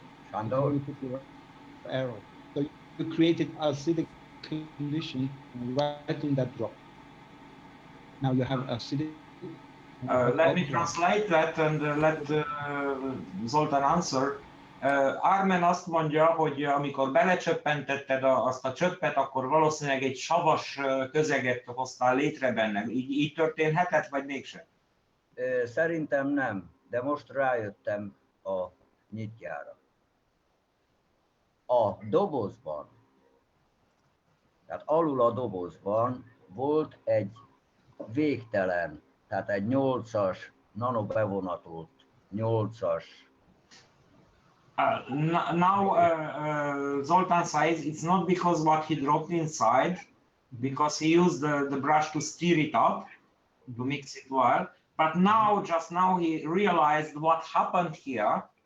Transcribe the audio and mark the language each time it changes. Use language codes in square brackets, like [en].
[en] Where you put your arrow. So you created acidic condition right in that drop. Now you have acidic. Let me translate that and let Zoltan answer. [hu] Armen azt mondja, hogy amikor belecsöppentetted azt a csöppet, akkor valószínűleg egy savas közeget hoztál létre benne. Így történhetett, vagy mégsem? Szerintem nem, de most rájöttem a nyitjára. A dobozban, tehát alul a dobozban volt egy végtelen, tehát egy 8-as nanobevonatolt 8-as. [en] Now Zoltan says it's not because what he dropped inside, because he used the brush to stir it up, to mix it well. But now, just now, he realized what happened here.